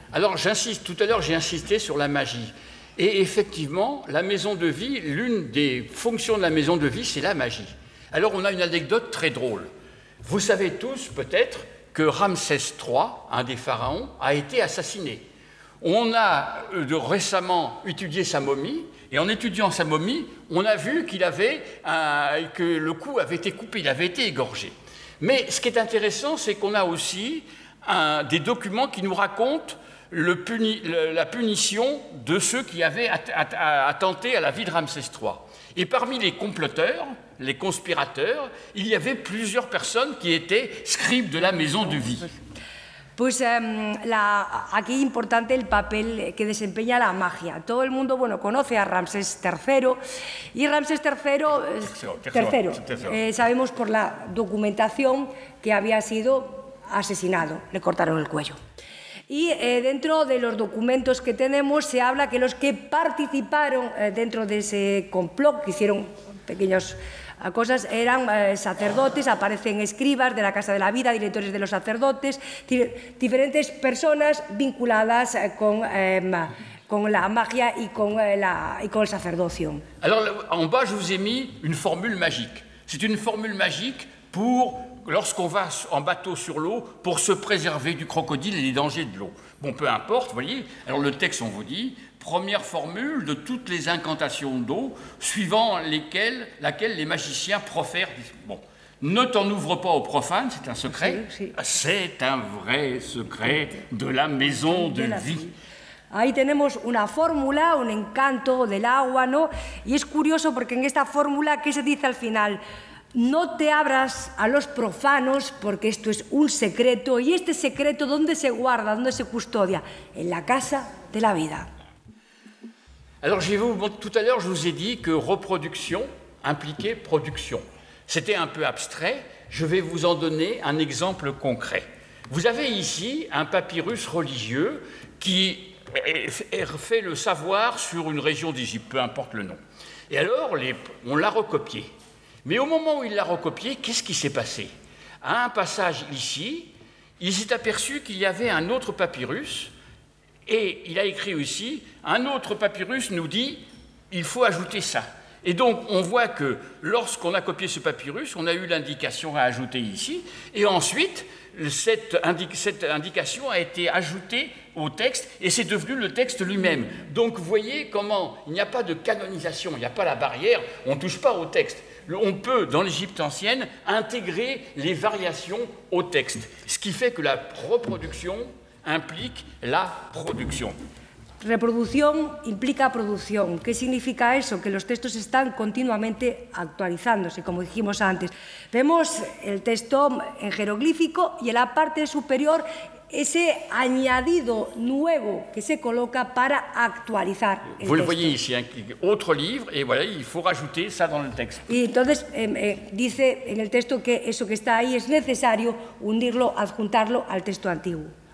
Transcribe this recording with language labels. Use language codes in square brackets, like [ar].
[fr] Alors, tout à l'heure, j'ai insisté sur la magie. Et effectivement, la maison de vie, l'une des fonctions de la maison de vie, c'est la magie. Alors, on a une anecdote très drôle. Vous savez tous, peut-être, que Ramsès III, un des pharaons, a été assassiné. On a récemment étudié sa momie, et en étudiant sa momie, on a vu que le cou avait été coupé, il avait été égorgé. Mais ce qui est intéressant, c'est qu'on a aussi des documents qui nous racontent la punition de ceux qui avaient attenté à la vie de Ramsès III. Et parmi les comploteurs, les conspirateurs, il y avait plusieurs personnes qui étaient scribes de la maison de vie. [es] Pues aquí importante el papel que desempeña la magia. Todo el mundo conoce a Ramsés III y Ramsés III sabemos por la documentación que había sido asesinado, le cortaron el cuello. Y dentro de los documentos que tenemos se habla que los que participaron dentro de ese complot, que hicieron pequeños cosas, eran sacerdotes, aparecen escribas de la Casa de la Vida, directores de los sacerdotes, diferentes personas vinculadas con la magia y con el sacerdocio. [fr] Alors, en bas, je vous ai mis une formule magique. C'est une formule magique pour, lorsqu'on va en bateau sur l'eau, pour se préserver du crocodile et des dangers de l'eau. Bon, peu importe, vous voyez. Alors, le texte, on vous dit... Première formule de toutes les incantations d'eau, suivant laquelle les magiciens profèrent. Bon, ne t'en ouvre pas aux profanes, c'est un secret. C'est un vrai secret de la maison de vie. [es] Ahí tenemos una fórmula, un encanto del agua, ¿no? Y es curioso porque en esta fórmula, ¿qué se dice al final? No te abras a los profanos porque esto es un secreto. ¿Y este secreto dónde se guarda, dónde se custodia? En la casa de la vida. [fr] Alors, tout à l'heure, je vous ai dit que reproduction impliquait production. C'était un peu abstrait. Je vais vous en donner un exemple concret. Vous avez ici un papyrus religieux qui fait le savoir sur une région d'Égypte, peu importe le nom. Et alors, on l'a recopié. Mais au moment où il l'a recopié, qu'est-ce qui s'est passé? À un passage ici, il s'est aperçu qu'il y avait un autre papyrus. Et il a écrit aussi, un autre papyrus nous dit, il faut ajouter ça. Et donc, on voit que lorsqu'on a copié ce papyrus, on a eu l'indication à ajouter ici, et ensuite, cette indication a été ajoutée au texte, et c'est devenu le texte lui-même. Donc, vous voyez comment il n'y a pas de canonisation, il n'y a pas la barrière, on ne touche pas au texte. On peut, dans l'Égypte ancienne, intégrer les variations au texte, ce qui fait que la reproduction implique la producción. [es] Reproducción implica producción. ¿Qué significa eso? Que los textos están continuamente actualizándose, como dijimos antes. Vemos el texto en jeroglífico y en la parte superior ese añadido nuevo que se coloca para actualizar el texto. [fr] Vous le voyez ici, autre livre, et voilà, il faut rajouter ça dans le texte. [es] Y entonces dice en el texto que eso que está ahí es necesario unirlo, adjuntarlo al texto antiguo.